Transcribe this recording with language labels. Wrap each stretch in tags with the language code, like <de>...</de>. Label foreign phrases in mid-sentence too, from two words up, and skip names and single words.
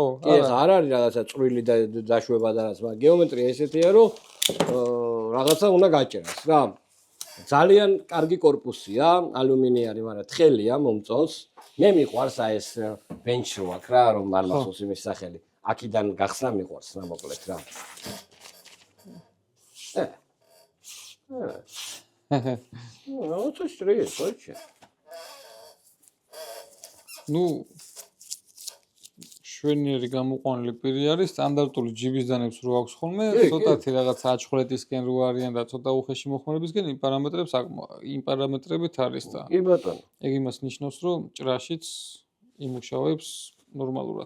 <ka>კი, არ არის რაღაცა წვრილი და დაშვება და რაც, მაგრამ გეომეტრია ესეთია, რომ რაღაცა უნდა გაჭერას რა. ძალიან კარგი корпуსია, ალუმინიარი, მაგრამ თხელია, მომწონს. მე მიყვარს აი ეს ბენჩ რო აქვს რა, რომ არ მახსოვს იმის სახელი. აქიდან გახსნა მიყვარს რა მოკლედ რა.</ka> <ru>Ну, то есть рейс, вообще. Ну,</ru> <ka>შვენიერი გამოყვანილი პირი არის, სტანდარტული ჯიბის დანებს რო აქვს ხოლმე, ცოტათი რაღაც აჩხრეტისკენ რო არიან და ცოტა უხეში მოხმარებისკენ იმ პარამეტრებით არის და. კი ბატონო. ეგ იმას ნიშნავს, რომ ჭრაშიც იმუშავებს ნორმალურად.</ka>